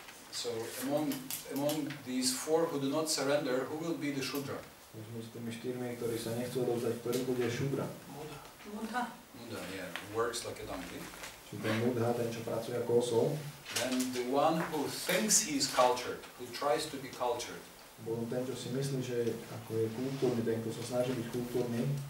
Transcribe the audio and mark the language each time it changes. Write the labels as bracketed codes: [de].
[en] So among these 4 who do not surrender, who will be the Shudra? [sk] Medzi tými 4, ktorí sa nechcú odovzdať, ktorý bude Shudra. [en] Mudha, yeah, works like a donkey. [sk] Čiže ten mudha, ten, čo pracuje ako osol. [en] Then the one who thinks he is cultured, who tries to be cultured. [sk] Bol ten, čo si myslí, že ako je kultúrny, ten, kto sa snaží byť kultúrny.